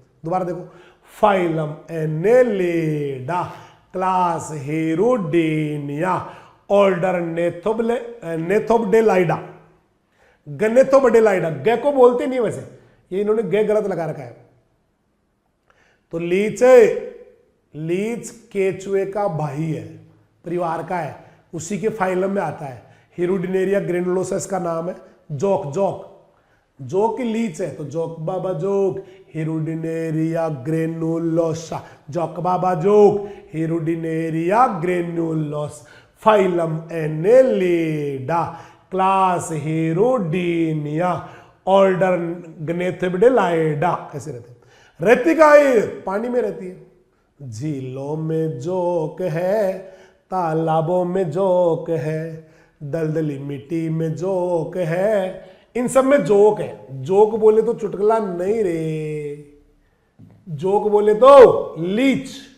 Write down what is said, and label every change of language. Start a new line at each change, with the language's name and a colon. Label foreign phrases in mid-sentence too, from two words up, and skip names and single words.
Hindi: दोबारा देखो, फाइलम एनेलिडा, क्लास हेरोडेनिया, ऑर्डर नेथोब्डेलाइडा, गनेथोब्डेलाइडा, गे को बोलते नहीं वैसे, ये इन्होंने गे गलत लगा रखा है। तो लीच, लीच केचुए का भाई है, परिवार का है, उसी के फाइलम में आता है। हेरोडिनेरिया ग्रेनुलोसा इसका नाम है। जोक, जोक जोक लीच है तो जोक बाबा जोक, हेरोडिनेरिया ग्रेनुलोसा, जोक बाबा जोक, हेरोडिनेरिया ग्रेनुलोस, फाइलम एनेलिडा, क्लास हेरोडीनिया, ऑर्डर ग्नेथेब्डेलाइडा, ऐसे रहते हैं। रहती कहाँ है? पानी में रहती है। झीलों में जोक है, तालाबों में जोक है, दलदली मिट्टी में जोक है, इन सब में जोक है। जोक बोले तो चुटकुला नहीं रे, जोक बोले तो लीच।